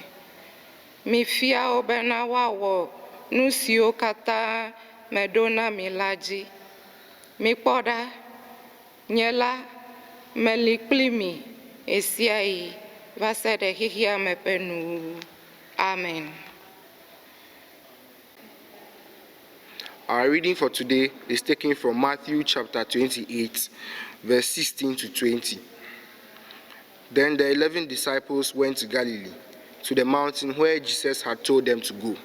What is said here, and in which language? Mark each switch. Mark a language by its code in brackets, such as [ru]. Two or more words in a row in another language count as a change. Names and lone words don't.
[ee] Mifia wo bena woawɔ nu siwo katã meɖo na mi la dzi. Mikpɔ ɖa, nye la meli kpli mi esia yi va se ɖe xixia me ƒe nuwuwu. Amen. [en] Our reading for today is taken from Matthew chapter 28, verse 16 to 20. Then the 11 disciples went to Galilee, to the mountain where Jesus had told them to go.